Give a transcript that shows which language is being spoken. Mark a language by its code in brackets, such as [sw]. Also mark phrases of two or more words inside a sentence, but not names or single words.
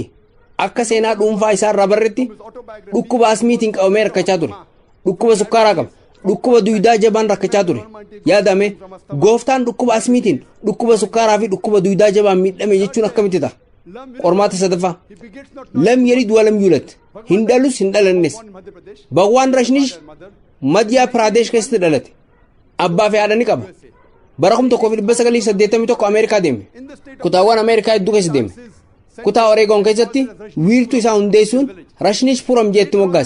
[om] Akka seenaa dhuunfaa isaa irraa barretti dhukkuba asmiitiin qabamee rakkachaa ture. Dhukkuba sukkaaraa qaba. Dhukkuba duydaa jabaan rakkachaa ture. Yaadame gooftaan dhukkuba asmiitiin dhukkuba sukkaaraa fi dhukkuba duydaa jabaan miidhame jechuun akkamitti ta'a? Qormaata sadaffaa [ar] لم يلد ولم يولد [om] hin dhalus hin dhalannes. Bhagwaan Rashinish Madhya Pradesh keessatti dhalate. Abbaa fi haadha ni qaba. bara 1981 Ameerikaa deeme. Kutaawwan Ameerikaa hedduu keessa deeme. Kutaa Oreegon keessatti wiirtuu isaa hundeessuun Rashnishpuram jeetti moggaase.